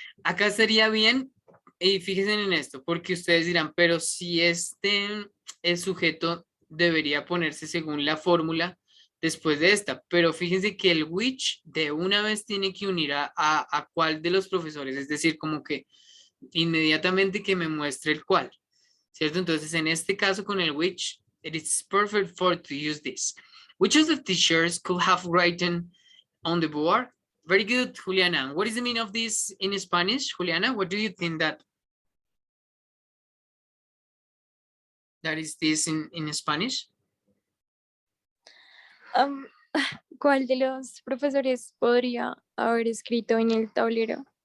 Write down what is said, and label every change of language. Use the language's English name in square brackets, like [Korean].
[Spanish] Acá sería bien, y fíjense en esto, porque ustedes dirán, pero si el sujeto debería ponerse según la fórmula después de esta, pero fíjense que el which de una vez tiene que unir a cuál de los profesores, es decir, como que inmediatamente que me muestre el cuál, ¿cierto? Entonces, en este caso con el which, [English] it is perfect for to use this. Which of the teachers could have written on the board? Very good, Juliana. What is the meaning of this in Spanish, Juliana? What do you think that is this in Spanish? [Spanish] ¿Cuál de los profesores podría haber escrito en el tablero?